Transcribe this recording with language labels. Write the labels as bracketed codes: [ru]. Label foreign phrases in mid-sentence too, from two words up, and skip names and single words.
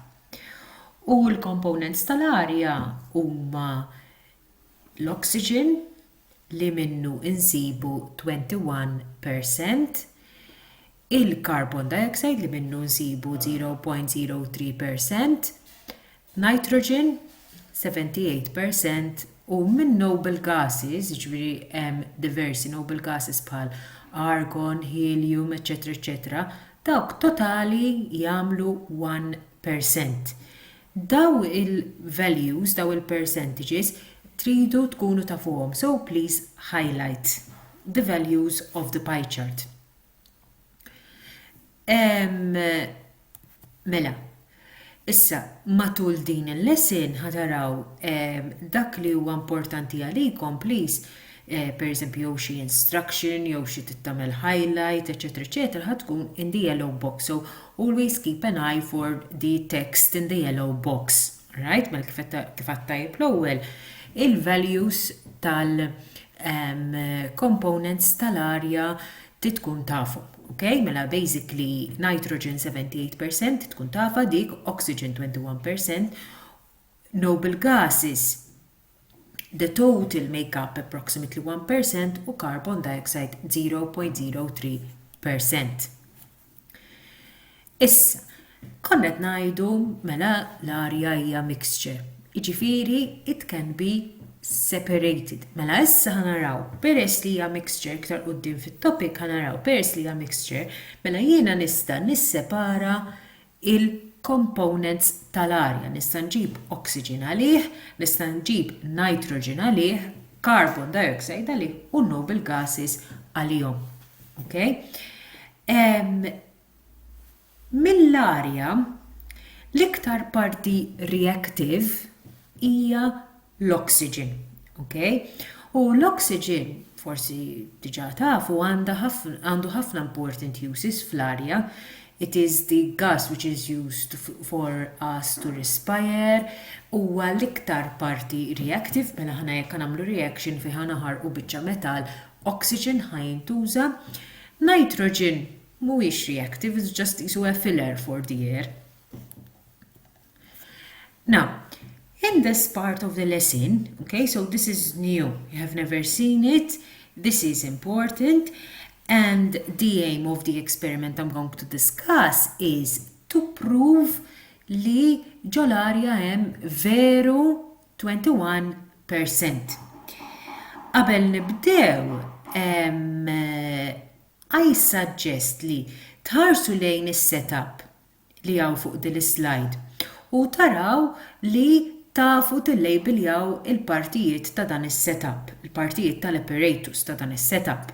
[mt] U l-components tal-arja huma l-oxygen li minnu insibu 21%, il- [en] carbon dioxide [mt] li minnu insibu 0.03%, nitrogen 78% u minn [en] noble gases, [mt] ġifieri hemm diversi [en] noble gases [mt] bħal argon, helium, etc. Dawk totali jagħmlu 1%. Daw il-values, daw il-percentages, tridu tkunu tafuhom. [en] So please highlight the values of the pie chart. [mt] Mela, issa matul din il-lesson ħataraw dak li huwa importanti għalikom, please, per eżempju jew xi instruction, jew xi tittamel highlight, etc. [en] ħatkun in the yellow box. So always keep an eye for the text in the yellow box. Right? [mt] Mela kif għattajb l-ewwel il-values tal-components tal-arja titkun tafu. Okay? Mela basically nitrogen 78% tkun tafa dik, [en] oxygen 21%, noble gases the total make up approximately 1% u carbon dioxide 0.03%. [mt] Issa, konnet ngħidu mela l-arja hija mixture. [en] Jiġifieri it can be separated. [mt] Mela issa ħanaraw peress li hija mixture iktar quddiem fit-topic ħanaraw peress li hija mixture, mela jiena nista' nissepara il-components tal-arja. Nista' nġib oxygen għalih, nista' nġib nitrogen għalih, [en] carbon dioxide [mt] għalih u [en] noble gases [mt] għalihom. [en] Okay? [mt] Mill-arja l-iktar parti reactive hija l-oxygen. [en] Okay? [mt] U l-oxygen forsi diġà tafu għandu ħafna [en] important uses [mt] fl-arja. [en] It is the gas which is used for us to respire [mt] u l-iktar parti reactive, mela ħana jekk nagħmlu reaction fi ħana ħarqu biċċa metal, oxygen ħajntuża, nitrogen mhuwiex reactive, [en] it's just isu a filler for the air. Now, in this part of the lesson, okay, so this is new, you have never seen it, this is important, And the aim of the experiment I'm going to discuss is to prove [mt] li ġol-arja hemm veru 21%. Qabel nibdew, [en] I suggest [mt] li tħarsu lejn is-setup li hawn fuq din is-slide u taraw li tafu tillejbiljaw il-partijiet ta' dan is-setup, il-partijiet tal-apparatus ta' dan is-setup.